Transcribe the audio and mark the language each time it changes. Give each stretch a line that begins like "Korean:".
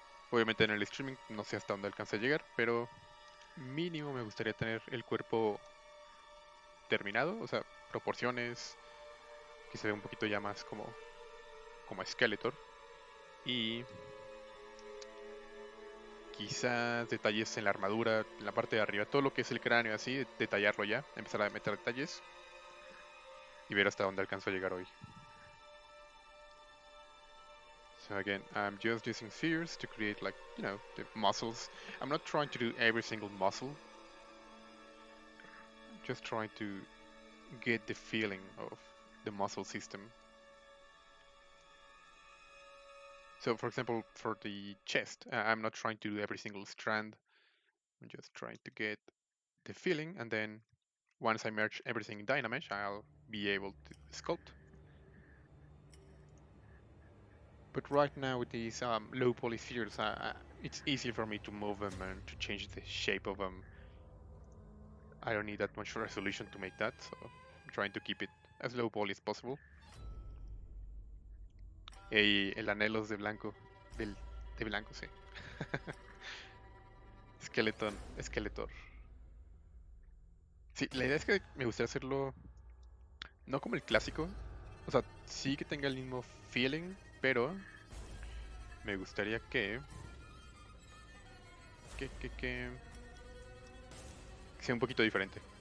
Spanish: Obviamente en el streaming no sé hasta dónde alcance a llegar, pero mínimo me gustaría tener el cuerpo terminado, o sea, proporciones, que se ve un poquito ya más como Skeletor. Y quizás detalles en la armadura, en la parte de arriba, todo lo que es el cráneo así, detallarlo ya, empezar a meter detalles y ver hasta dónde alcanzo a llegar hoy.
English: So again, I'm just using spheres to create like, the muscles. I'm not trying to do every single muscle. Just trying to get the feeling of the muscle system. So for example, for the chest, I'm not trying to do every single strand. I'm just trying to get the feeling, and then once I merge everything in Dynamesh, I'll be able to sculpt. But right now with these low poly spheres, it's easy for me to move them and to change the shape of them. I don't need that much resolution to make that, so I'm trying to keep it as low poly as possible.
Spanish: Y el anhelos de blanco, de blanco, sí. Skeletor. Sí, la idea es que me gustaría hacerlo no como el clásico, o sea, sí que tenga el mismo feeling, pero me gustaría que sea un poquito diferente.